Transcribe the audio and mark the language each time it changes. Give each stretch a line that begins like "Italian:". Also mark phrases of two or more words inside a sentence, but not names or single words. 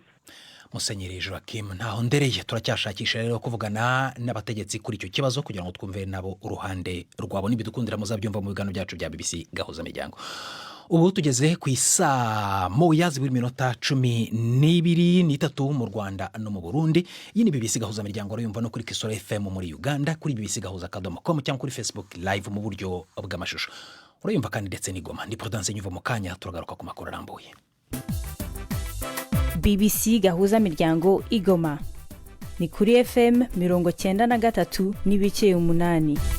Kinyarwanda: Musenyeri Joachim Ntahondereye, turacyashakisha rero kuvugana n'abategetsi kuri icyo kibazo kugira ngo twumve nabo uruhande rwabo. Nibidukundira muzabyumva mu biganiro byacu bya BBC gahuza miryango. Ubu tugeze ku isaa 1:12 mu Rwanda no mu Burundi. Iyi ni BBC gahuza miryango, urayumva no kuri Kisoro FM muri Uganda, kuri bbc.com cyangwa kuri
English: Facebook live
Kinyarwanda: mu buryo bw'amashusho. Urayumva kandi ndetse n'igoma. Ndi Prudence Nyuva mu kanya, turagaruka ku makuru arambuye. BBC gahuza miryango igoma ni kuri FM 93.8.